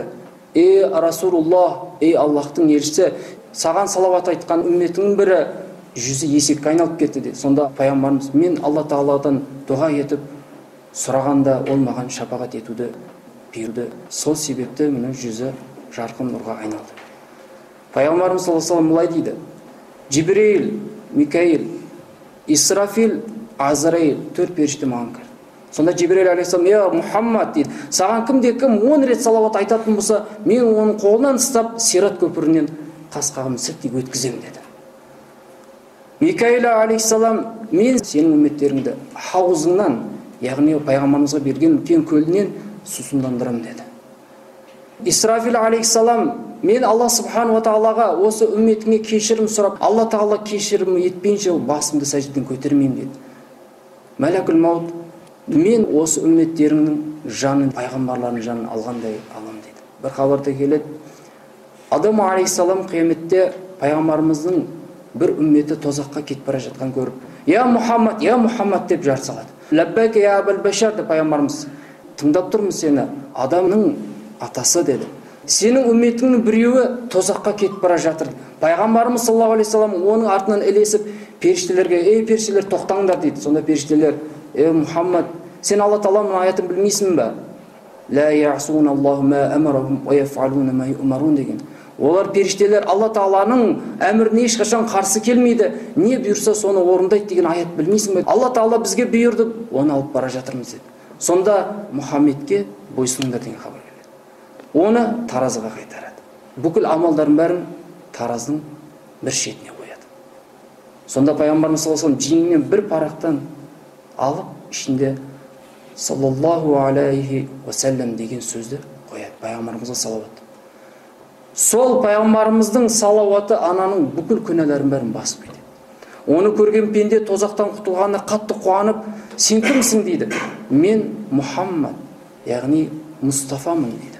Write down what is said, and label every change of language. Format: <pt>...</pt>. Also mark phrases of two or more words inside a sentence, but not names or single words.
<kk>Ей Расулуллах, ей Аллахтың елшісі, саған салауат айтқан үмметінің бірі жүзі есекке айналып кетті деді. Сонда пайғамбарымыз, мен Алла тағаладан дұға етіп сұрағанда ол маған шапағат етуді бұйырды. Сол себепті менің жүзі жарқын нұрға айналды. Пайғамбарымыз</kk> <ar>صلى الله عليه وسلم</ar> <kk>былай дейді: Жибрил, Микаил, Исрафил, Азраил, 4 періште маған кірді. Сонда Жибрил алейхиссалам, я Мұхаммад дейді, саған кім 10 рет салауат айтатын болса, мен оның қолынан ұстап Сират көпірінен қас-қағым сілтей өткіземін деді. Микаил алейхиссалам, мен сенің үмметтеріңді хаузыңнан, яғни пайғамбарымызға берген үлкен көлінен сусындандырамын деді. Исрафил алейхиссалам, мен Алла</kk> <ar>سبحانه وتعالى</ar> <kk>осы үмметіңе кешірім сұрап, Алла тағала кешірім етпейінше басымды сәждеден көтермеймін деді.</kk> <ar>ملك الموت,</ar> <kk>мен осы үмметтеріңнің жанын, пайғамбарлардың жанын алғандай алам деді. Бір хабарда келеді, Адам алейхиссалам қияметте пайғамбарымыздың бір үмметі тозаққа кетіп бара жатқан көріп, я Мұхаммад деп жар салады.</kk> <ar>لبيك يا أبا البشر</ar> <kk>деп пайғамбарымыз, тыңдап тұрмын сені, адамның атасы деді. Сенің үмметіңнің біреуі тозаққа кетіп бара жатыр. Пайғамбарымыз</kk> <ar>صلى الله عليه وسلم</ar> <kk>оның артынан ілесіп періштелерге, ей періштелер тоқтаңдар дейді. Сонда періштелер, ей Мұхаммад, сен Алла тағаланың аятын білмейсің бе?</kk> <ar>لا يعصون الله ما أمرهم ويفعلون ما يؤمرون деген.</ar> <kk>Олар періштелер Алла тағаланың әміріне ешқашан қарсы келмейді, не бұйырса соны орындайды деген аят білмейсің бе? Алла тағала бізге бұйырды, оны алып бара жатырмыз деді. Сонда Мұхаммедке бойсұныңдар деген хабар келеді. Оны таразыға қайтарады. Бүкіл амалдардың бәрін таразының бір шетіне қояды. Сонда пайғамбарымыз</kk> <ar>صلى الله عليه وسلم</ar> <kk>жеңінен бір парақтан алып, ішінде</kk> <ar>صلى الله عليه وسلم</ar> <kk>деген сөзді қояды. Пайғамбарымызға салауат. Сол пайғамбарымыздың салауаты ананың бүкіл күнәларын бәрін басып кетеді. Оны көрген пенде тозақтан құтылғанда қатты қуанып, сен кімсің дейді. Мен Мұхаммад, яғни Мұстафамын дейді.</kk>